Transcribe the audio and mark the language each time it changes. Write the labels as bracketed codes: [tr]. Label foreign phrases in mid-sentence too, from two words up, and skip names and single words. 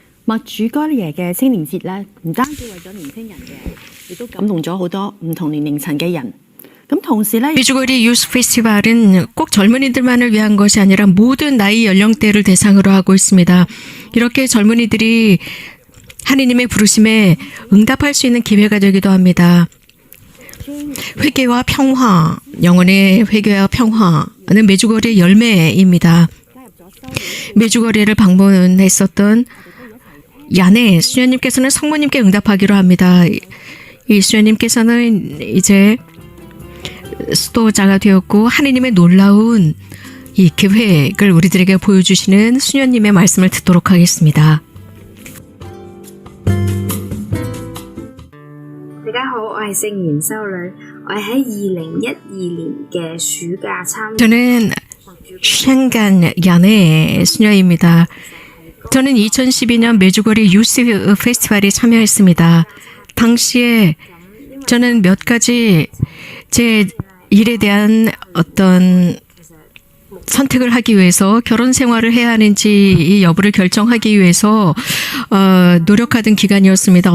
[yue] 默主哥爺嘅青年節咧，唔單止為咗年輕人嘅，亦都感動咗好多唔同年齡層嘅人。咁同時咧， [ko] 메주거리 유스 페스티벌은 꼭 젊은이들만을 위한 것이 아니라 모든 나이 연령대를 대상으로 하고 있습니다. 이렇게 젊은이들이 하느님의 부르심에 응답할 수 있는 기회가 되기도 합니다. 회개와 평화, 영혼의 회개와 평화는 메주거리의 열매입니다. 메주거리를 방문했었던 야네 수녀님께서는 성모님께 응답하기로 합니다. 이 수녀님께서는 이제 수도자가 되었고 하느님의 놀라운 이 계획을 우리들에게 보여주시는 수녀님의 말씀을 듣도록 하겠습니다. [yue] 大家好，我係聖言修女，我係喺2012年嘅暑假參與。 [ko] 저는 쉔간 야네 수녀입니다. 저는 2012년 메주거리 유스 페스티벌에 참여했습니다. 당시에 저는 몇 가지 제 일에 대한 어떤 선택을 하기 위해서 결혼 생활을 해야 하는지 이 여부를 결정하기 위해서 노력하던 기간이었습니다.